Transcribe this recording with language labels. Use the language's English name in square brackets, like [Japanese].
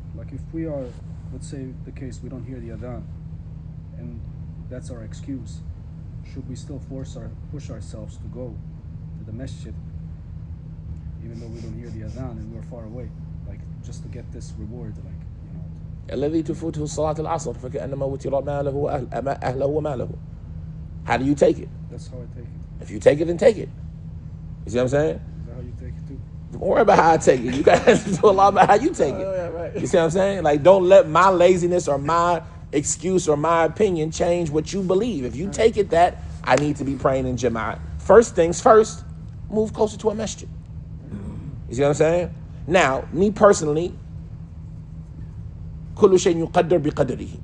[English] Like if we are, let's say the case, we don't hear the adhan, and that's our excuse, should we still push ourselves to go to the masjid, even though we don't hear the adhan and we're far away, like just to get this reward, like, you know? [Arabic] الذي تفوته صلاة العصر فكأنما وتر ماله أهله وماله. [English] How do you take it? That's how I take it. If you take it, then take it. You see what I'm saying? Is that how you take it too? Don't worry about how I take it. You guys do a lot about how you take it. yeah, right. You see what I'm saying? Like, don't let my laziness or my excuse or my opinion change what you believe. If you take it that I need to be praying in Jama'at, first things first, move closer to a masjid. You see what I'm saying? Now, me personally, [Arabic] كل شيء يقدر بقدره.